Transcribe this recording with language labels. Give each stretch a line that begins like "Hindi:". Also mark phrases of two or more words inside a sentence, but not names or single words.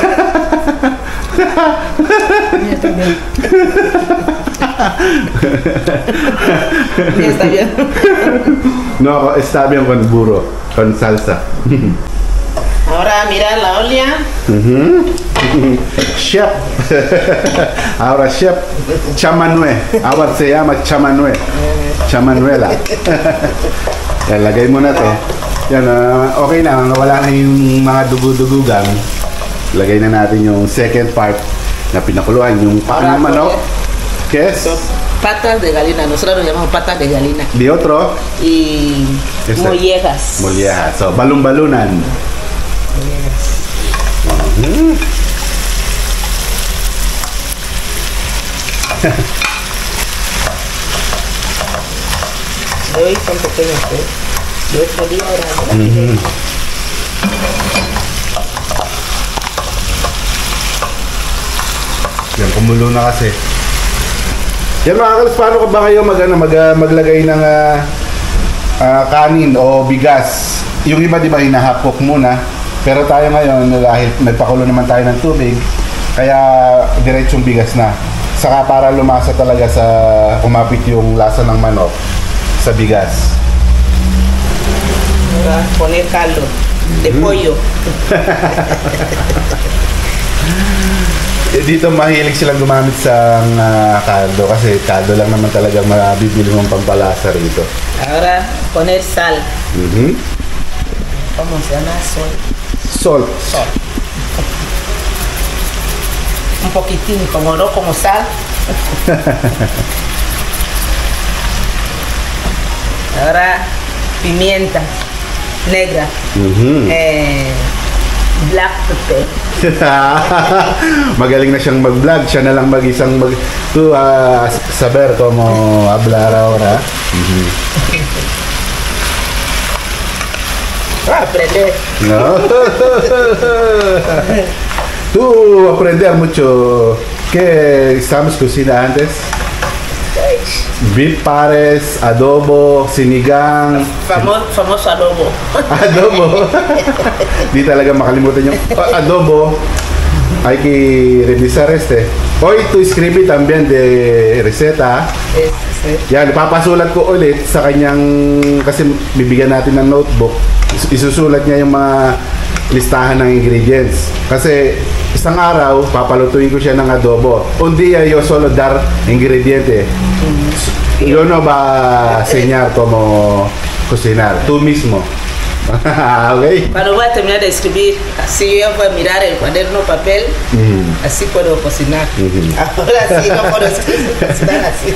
Spanish: Ya está bien. Ya está bien. No, está bien con burro, con salsa. Ahora mira la olla. Chef. Ahora chef Chamanue. Ahora se llama
Filipino: Chamanue. Chamanuela. Yan, lagay mo na to. Yan, okay na. Wala na yung mga dugo-dugugan. Lagay na natin yung
English: second part
Filipino: na pinakuluan. Yung paa ng manok. Yes.
Spanish: Patas de gallina, nosotros lo llamamos patas de gallina. Di otro. Y mollejas. Mollejas.
Filipino: So, balon-balunan.
Spanish: De hoy son pequeños, ¿eh? De 8 días ahora.
Filipino: Yan, kumulo na kasi. Yan mga kalas, paano ka ba kayo maglagay ng kanin o bigas? Yung iba di ba hinahapok muna, pero tayo ngayon dahil nagpakulo naman tayo ng tubig, kaya diretsong bigas na. Saka para lumasa talaga sa umapit yung lasa ng manok sa bigas.
Spanish: Poner caldo de pollo.
Filipino: Dito mahilig silang gumamit sa kaldo kasi kaldo lang naman talagang mabibili mong pampalasa rito.
Spanish: Ahora poner sal. ¿Cómo se llama?
English: Salt.
Spanish: Sal. Un poquitín, como no como sal. Ahora pimienta negra.
English: Black pepper.
Filipino: Magaling na siyang mag-vlog. Siya na lang mag-isang
Spanish: saber como hablar ahora. Aprender. No. Tú aprender mucho. ¿Qué estamos cocina antes?
Filipino: Beef pares, adobo, sinigang.
Spanish: Famoso adobo. Adobo.
Filipino: Di talaga makalimutan yung adobo.
Spanish: Hay que revisar este. Hoy tu escribí también de receta.
Filipino: Yan, papasulat ko ulit sa kanyang, kasi bibigyan natin ng notebook. Isusulat niya yung mga listahan ng ingredients. Kasi isang araw, papalutuin ko siya ng adobo.
Spanish: Un día yo solo dar ingrediente. Yo no va a enseñar cómo cocinar. Tú mismo. Okay. Cuando voy a terminar de escribir, así yo voy a mirar el cuaderno papel, así puedo cocinar. Ahora sí, no puedo cocinar así.